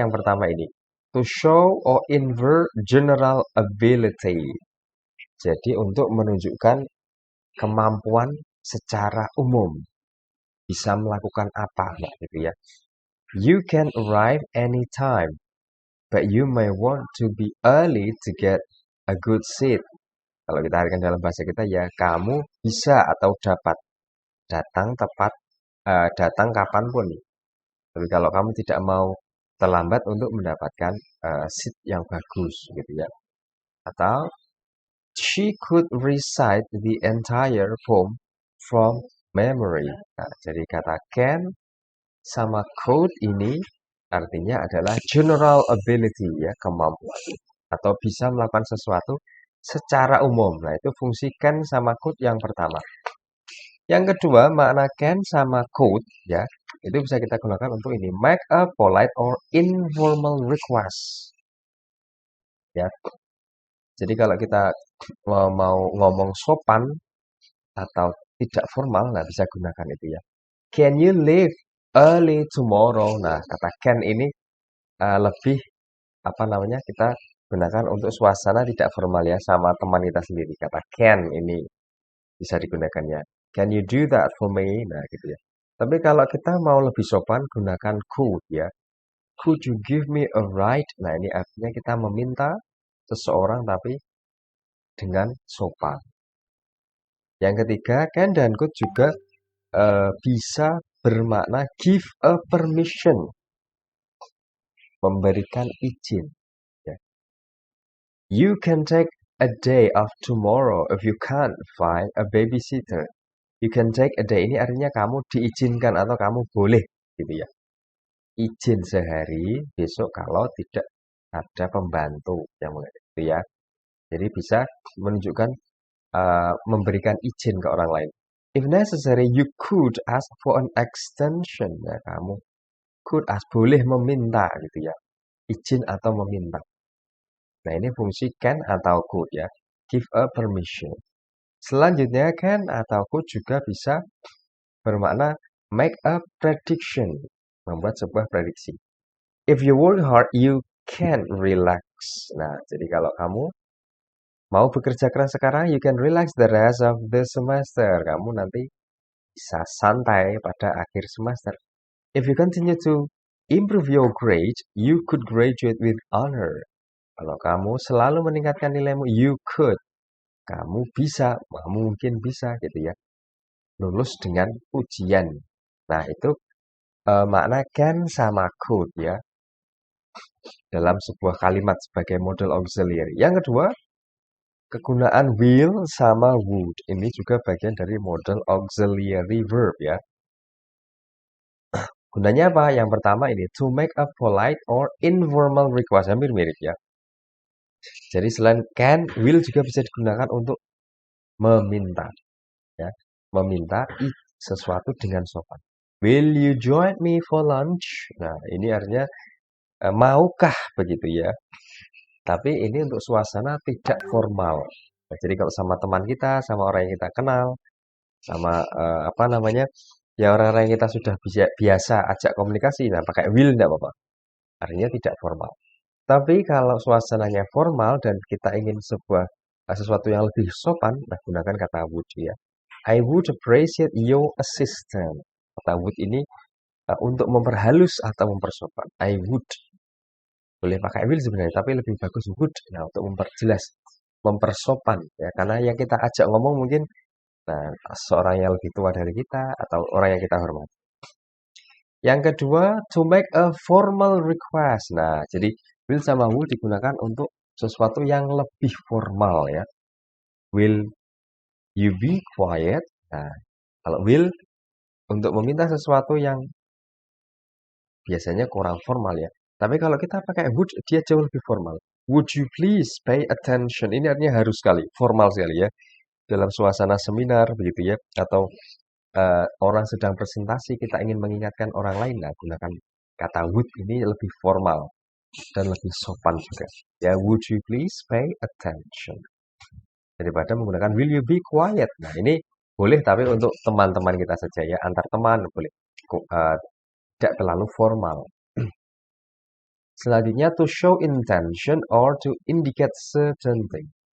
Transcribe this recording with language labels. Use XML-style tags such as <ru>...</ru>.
<id>Yang pertama ini,</id> <en>to show or infer general ability.</en> <id>Jadi untuk menunjukkan kemampuan secara umum. Bisa melakukan apa, gitu ya.</id> <en>You can arrive anytime, but you may want to be early to get a good seat.</en> <id>Kalau kita artikan dalam bahasa kita ya, kamu bisa atau dapat datang tepat, datang kapanpun. Tapi kalau kamu tidak mau terlambat untuk mendapatkan seat yang bagus, gitu ya.</id> <en>Atau she could recite the entire poem from memory.</en> <id>Nah, jadi kata can sama could ini artinya adalah general ability ya, kemampuan atau bisa melakukan sesuatu secara umum. Nah, itu fungsi can sama could yang pertama. Yang kedua, makna can sama could ya, itu bisa kita gunakan untuk ini,</id> <en>make a polite or informal request.</en> <id>Ya. Jadi kalau kita mau ngomong sopan atau tidak formal, nah bisa gunakan itu ya.</id> <en>Can you leave early tomorrow?</en> <id>Nah, kata can ini lebih apa namanya kita gunakan untuk suasana tidak formal ya sama teman kita sendiri. Kata can ini bisa digunakan ya.</id> <en>Can you do that for me?</en> <id>Nah, gitu ya. Tapi kalau kita mau lebih sopan, gunakan could ya.</id> <en>Could you give me a ride?</en> <id>Nah, ini artinya kita meminta seseorang tapi dengan sopan. Yang ketiga, can dan could juga bisa bermakna</id> <en>give a permission,</en> <id>memberikan izin. Ya.</id> <en>You can take a day off tomorrow if you can't find a babysitter. You can take a day</en> <id>ini artinya kamu diizinkan atau kamu boleh gitu ya. Izin sehari besok kalau tidak ada pembantu yang itu ya. Jadi bisa menunjukkan memberikan izin ke orang lain.</id> <en>If necessary, you could ask for an extension.</en> <id>Ya, kamu</id> <en>could ask,</en> <id>boleh meminta gitu ya. Izin atau meminta. Nah, ini fungsi can atau could ya.</id> <en>Give a permission.</en> <id>Selanjutnya, can atau could juga bisa bermakna</id> <en>make a prediction.</en> <id>Membuat sebuah prediksi.</id> <en>If you work hard, you can relax.</en> <id>Nah, jadi kalau kamu mau bekerja keras sekarang,</id> <en>you can relax the rest of the semester.</en> <id>Kamu nanti bisa santai pada akhir semester.</id> <en>If you continue to improve your grade, you could graduate with honor.</en> <id>Kalau kamu selalu meningkatkan nilaimu,</id> <en>you could.</en> <id>Kamu bisa, mungkin bisa gitu ya. Lulus dengan ujian. Nah, itu makna can sama could ya. Dalam sebuah kalimat sebagai model auxiliary. Yang kedua, kegunaan will sama would. Ini juga bagian dari model auxiliary verb ya. Gunanya apa? Yang pertama ini,</id> <en>to make a polite or informal request.</en> <id>Hampir mirip ya. Jadi selain can, will juga bisa digunakan untuk meminta. Ya. Meminta sesuatu dengan sopan.</id> <en>Will you join me for lunch?</en> <id>Nah, ini artinya maukah begitu ya. Tapi ini untuk suasana tidak formal. Nah, jadi kalau sama teman kita, sama orang yang kita kenal, sama apa namanya, ya orang-orang yang kita sudah biasa ajak komunikasi, nah pakai will tidak apa-apa. Artinya tidak formal. Tapi kalau suasananya formal dan kita ingin sesuatu yang lebih sopan, nah gunakan kata would ya.</id> <en>I would appreciate your assistance.</en> <id>Kata would ini untuk memperhalus atau mempersopan.</id> <en>I would.</en> <id>Boleh pakai will sebenarnya, tapi lebih bagus would ya untuk memperjelas, mempersopan ya. Karena yang kita ajak ngomong mungkin nah, seorang yang lebih tua dari kita atau orang yang kita hormati. Yang kedua,</id> <en>to make a formal request.</en> <id>Nah, jadi will sama would digunakan untuk sesuatu yang lebih formal ya.</id> <en>Will you be quiet?</en> <id>Nah, kalau will untuk meminta sesuatu yang biasanya kurang formal ya. Tapi kalau kita pakai would, dia jauh lebih formal.</id> <en>Would you please pay attention?</en> <id>Ini artinya harus sekali, formal sekali ya. Dalam suasana seminar begitu ya, atau orang sedang presentasi, kita ingin mengingatkan orang lain, nah gunakan kata would ini lebih formal dan lebih sopan juga.</id> <en>Ya, would you please pay attention?</en> <id>Daripada menggunakan</id> <en>will you be quiet.</en> <id>Nah, ini boleh tapi untuk teman-teman kita saja ya, antar teman boleh. Tidak terlalu formal. Selanjutnya</id> <en>to show intention or to indicate certain thing.</en>